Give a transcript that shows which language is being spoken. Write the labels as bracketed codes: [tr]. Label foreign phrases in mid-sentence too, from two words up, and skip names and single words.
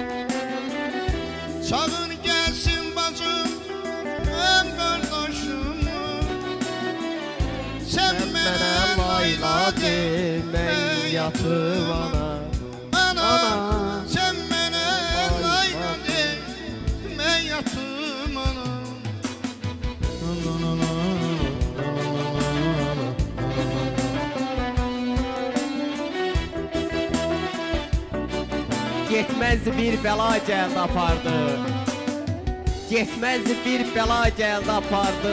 [tr] Çağır gelsin bacım hem kardeşim, sen bana layla deme yatım ana. Ana, sen bana layla deme yatım ana. [az] Getməzdi bir bəla gəldi apardı. Getməzdi bir bəla gəldi apardı.